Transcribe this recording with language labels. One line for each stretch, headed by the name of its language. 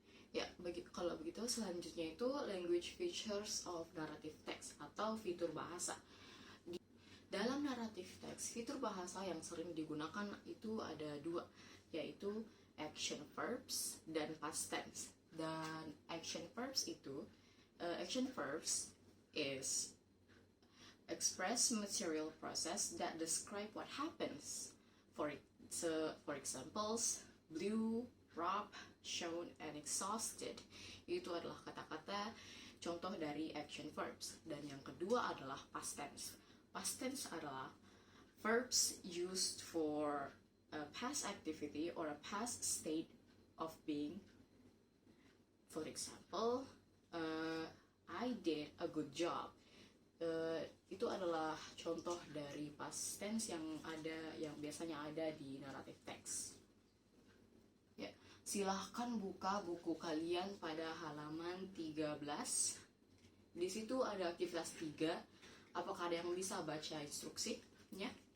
Indonesian: Ya, kalau begitu selanjutnya itu
English: language features of narrative text
Indonesian: atau fitur bahasa. Dalam narrative text, fitur bahasa yang sering digunakan itu ada dua, yaitu action verbs dan past tense. Dan action verbs itu,
English: action verbs is express material process that describe what happens. For examples, blue, rough, shown, and exhausted.
Indonesian: Itu adalah kata-kata contoh dari action verbs. Dan yang kedua adalah past tense. Past tense adalah
English: verbs used for a past activity or a past state of being. For example, I did a good job.
Indonesian: Itu adalah contoh dari past tense yang biasanya ada di narrative text. Ya, silahkan buka buku kalian pada halaman 13. Di situ ada aktivitas 3. Apakah ada yang bisa baca instruksinya?